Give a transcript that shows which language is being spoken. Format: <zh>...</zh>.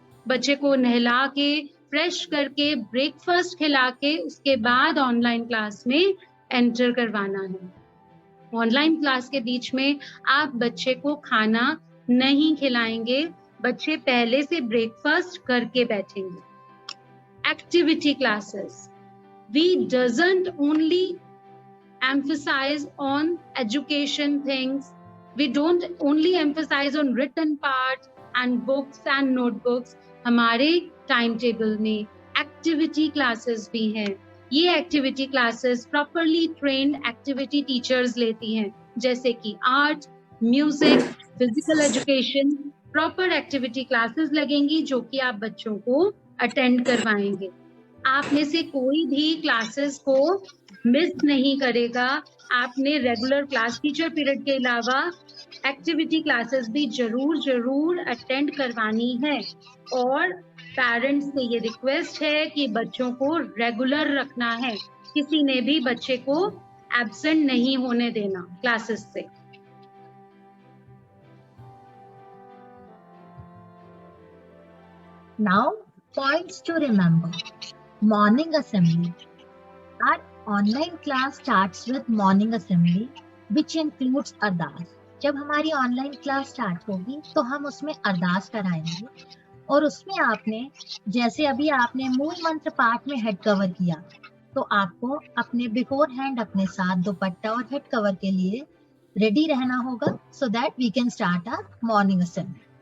<hi>बच्चे को नहला के, फ्रेश करके, ब्रेकफास्ट खिला के उसके बाद ऑनलाइन क्लास में एंटर करवाना है। ऑनलाइन क्लास के बीच में आप बच्चे को खाना नहीं खिलाएंगे, बच्चे पहले से ब्रेकफास्ट करके बैठेंगे।</hi> <en>Activity classes. We doesn't only emphasize on education things. We don't only emphasize on written part and books and notebooks.</en> <hi>हमारे टाइम टेबल में एक्टिविटी क्लासेस भी हैं। ये activity classes properly trained activity teachers लेती हैं, जैसे कि art, music, physical education. Proper activity classes लगेंगी जो कि आप बच्चों को अटेंड करवाएंगे। आप में से कोई भी क्लासेस को मिस नहीं करेगा। आपने रेगुलर क्लास टीचर पीरियड के अलावा एक्टिविटी क्लासेस भी जरूर अटेंड करवानी है। और पेरेंट्स से ये रिक्वेस्ट है कि बच्चों को रेगुलर रखना है, किसी ने भी बच्चे को एब्सेंट नहीं होने देना क्लासेस से।</hi> <en>Now, points to remember. Morning assembly. Our online class starts with morning assembly, which includes Ardas.</en> <hi>जब हमारी ऑनलाइन क्लास स्टार्ट होगी तो हम उसमें अरदास कराएंगे और उसमें आपने, जैसे अभी आपने मूल मंत्र पाठ में हेड कवर किया, तो आपको अपने बिफोर हैंड अपने साथ दुपट्टा और हेड कवर के लिए रेडी रहना होगा,</hi> <en>So that we can start our morning assembly.</en>